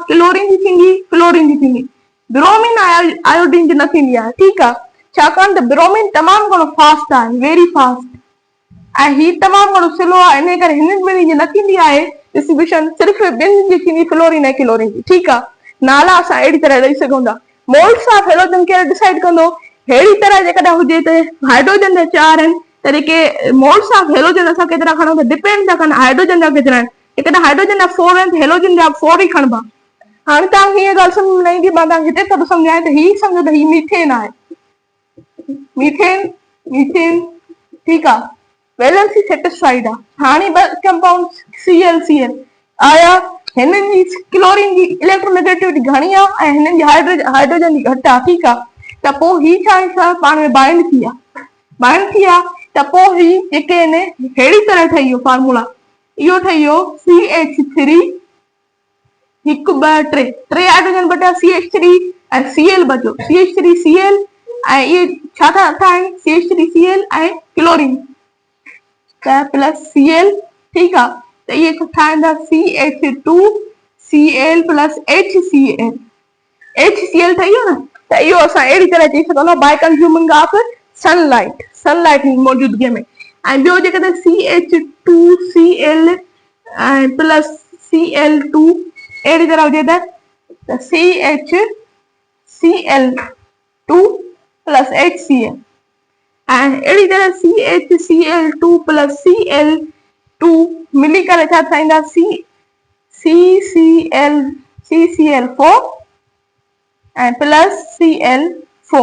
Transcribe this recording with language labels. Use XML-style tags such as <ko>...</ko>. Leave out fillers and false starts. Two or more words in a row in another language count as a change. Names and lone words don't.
<sd>क्लोरीन जी थींदी, फ्लोरीन जी थींदी। ब्रोमीन आयोडीन जी न थींदी आहे। ठीकु आहे, छाकाणि त ब्रोमीन तमामु घणो फास्ट आहे,</sd> <en>very fast,</en> <sd>ऐं ही तमामु घणो स्लो आहे। इन करे हिननि ॿिन्ही जी न थींदी आहे डिस्ट्रीब्यूशन, सिर्फ़ु ॿिनि जी थींदी फ्लोरीन ऐं क्लोरीन जी। ठीकु आहे, नाला असां अहिड़ी तरह ॾेई सघूं था।</sd> <en>moles of halogen</en> <sd>केरु डिसाइड कंदो? अहिड़ी तरह जेकॾहिं हुजे त हाइड्रोजन जा 4 आहिनि त जेके</sd> <en>moles of halogen</en> <sd>असां केतिरा खणूं त डिपेंड था कनि हाइड्रोजन जा केतिरा आहिनि। जेकॾहिं हाइड्रोजन जा 4 आहिनि त हेलोजन जा 4 ई खणबा। हाणे तव्हांखे हीअ ॻाल्हि सम्झ में न ईंदी, मां तव्हांखे हिते सभु सम्झायां त ही सम्झो त ही मीथेन आहे। मीथेन ठीकु आहे, वैलेंसी सेटिस्फाइड आहे। हाणे 2 कंपाउंड Cl आया, हिननि जी क्लोरीन जी इलेक्ट्रोनेगेटिविटी घणी आहे ऐं हिननि जी हाइड्रोजन जी घटि आहे। ठीकु आहे, त पोइ ही छा पाण में बाइंड थी आहे त पोइ ही जेके आहिनि अहिड़ी तरह ठही वियो फॉर्मूला। इहो ठही वियो CH3 हिकु ॿ टे हाइड्रोजन बचा CH3 ऐं Cl बचो CH3Cl ऐं इहे छा था ठाहिनि CH3Cl ऐं क्लोरीन त प्लस Cl। ठीकु आहे, त इहे ठाहींदा CH2Cl प्लस HCl ठही वियो न। त इहो असां अहिड़ी तरह चई सघंदा</sd> <en>by consuming of sunlight</en> <sd>जी मौजूदगीअ में। ऐं ॿियो जेकॾहिं CH2Cl ऐं प्लस Cl2 अहिड़ी तरह हुजे त CHCl2 प्लस HCl ऐं अहिड़ी तरह CHCl2 प्लस Cl2 मिली करे छा ठाहींदा CCl4 ऐं प्लस Cl4।</sd>